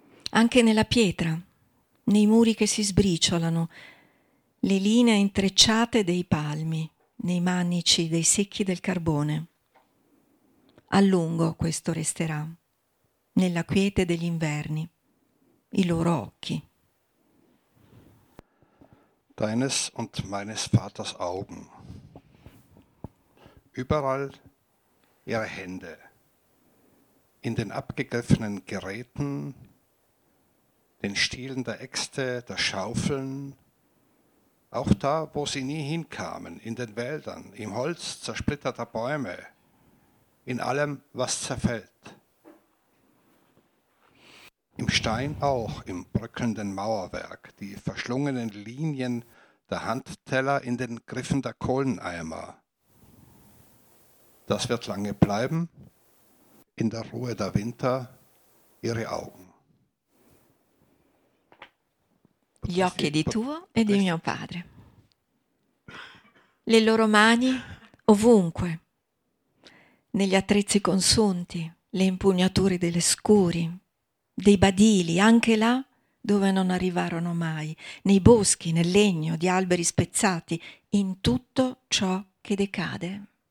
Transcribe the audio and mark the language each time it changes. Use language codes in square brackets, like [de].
[it] Anche nella pietra, nei muri che si sbriciolano, le linee intrecciate dei palmi, nei manici dei secchi del carbone. A lungo questo resterà, nella quiete degli inverni, i loro occhi. [de] Deines und meines Vaters Augen. Überall ihre Hände, in den abgegriffenen Geräten, den Stielen der Äxte, der Schaufeln, auch da, wo sie nie hinkamen, in den Wäldern, im Holz zersplitterter Bäume, in allem, was zerfällt. Im Stein auch, im bröckelnden Mauerwerk, die verschlungenen Linien der Handteller in den Griffen der Kohleneimer. Das wird lange bleiben, in der Ruhe der Winter, ihre Augen. [it] Gli occhi di tuo e di mio padre. Le loro mani ovunque, negli attrezzi consunti, le impugnature delle scuri, dei badili, anche là dove non arrivarono mai, nei boschi, nel legno, di alberi spezzati, in tutto ciò che decade.